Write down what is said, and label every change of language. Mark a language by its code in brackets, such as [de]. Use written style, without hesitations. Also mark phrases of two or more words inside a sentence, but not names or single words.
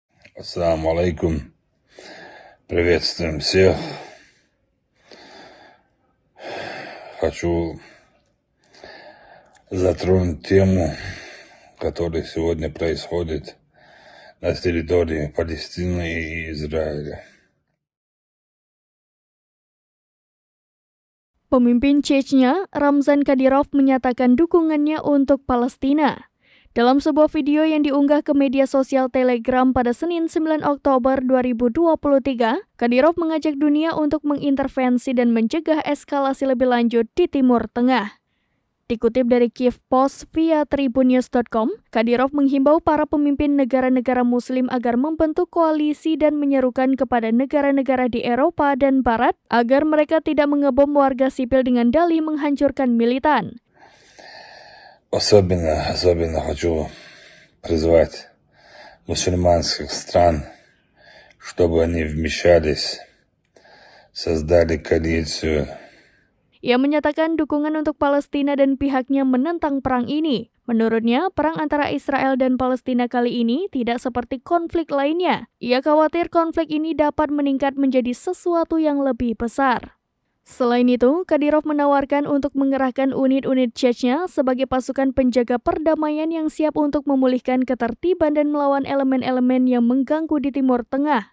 [ar] السلام عليكم. [ru] Приветствуем всех. Хочу затронуть тему, которая сегодня происходит на территории Палестины и Израиля. [id] Pemimpin Chechnya, Ramzan Kadyrov menyatakan dukungannya untuk Palestina. Dalam sebuah video yang diunggah ke media sosial Telegram pada Senin 9 Oktober 2023, Kadyrov mengajak dunia untuk mengintervensi dan mencegah eskalasi lebih lanjut di Timur Tengah. Dikutip dari Kiev Post via Tribunnews.com, Kadyrov menghimbau para pemimpin negara-negara Muslim agar membentuk koalisi dan menyerukan kepada negara-negara di Eropa dan Barat agar mereka tidak mengebom warga sipil dengan dalih menghancurkan militan. [ru] Особенно хочу призвать мусульманских стран, чтобы они вмешались, создали коалицию. [id] Ia menyatakan dukungan untuk Palestina dan pihaknya menentang perang ini. Menurutnya, perang antara Israel dan Palestina kali ini tidak seperti konflik lainnya. Ia khawatir konflik ini dapat meningkat menjadi sesuatu yang lebih besar. Selain itu, Kadyrov menawarkan untuk mengerahkan unit-unit Chechnya sebagai pasukan penjaga perdamaian yang siap untuk memulihkan ketertiban dan melawan elemen-elemen yang mengganggu di Timur Tengah.